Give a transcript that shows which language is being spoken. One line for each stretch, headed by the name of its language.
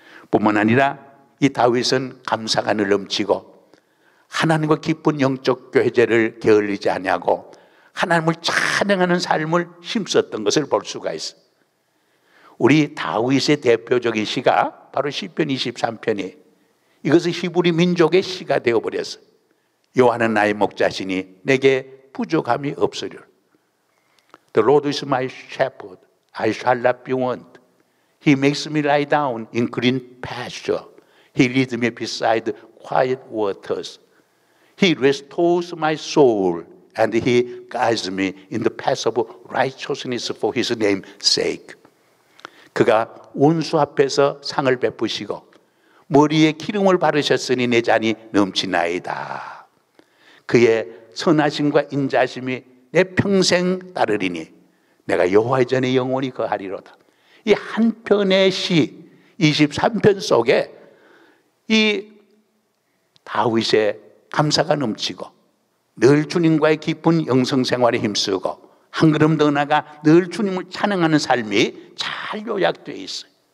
Korean: 뿐만 아니라 이 다윗은 감사가 늘 넘치고 하나님과 깊은 영적 교제를 게을리지 아니하고 하나님을 찬양하는 삶을 힘썼던 것을 볼 수가 있어요. 우리 다윗의 대표적인 시가 바로 시편 23편이에요. 이것은 히브리 민족의 시가 되어버렸어요. 여호와는 나의 목자시니 내게 부족함이 없으리라.
English: The Lord is my shepherd, I shall not be want. He makes me lie down in green pasture. He leads me beside quiet waters. He restores my soul and He guides me in the path of righteousness for His name's sake.
Korean: 그가 원수 앞에서 상을 베푸시고 머리에 기름을 바르셨으니 내 잔이 넘치나이다. 그의 선하심과 인자심이 내 평생 따르리니 내가 여호와의 전에 영원히 거하리로다. 이 한 편의 시 23편 속에 이 다윗의 감사가 넘치고 늘 주님과의 깊은 영성생활에 힘쓰고 한 걸음 더 나아가 늘 주님을 찬양하는 삶이 잘 요약되어 있어요.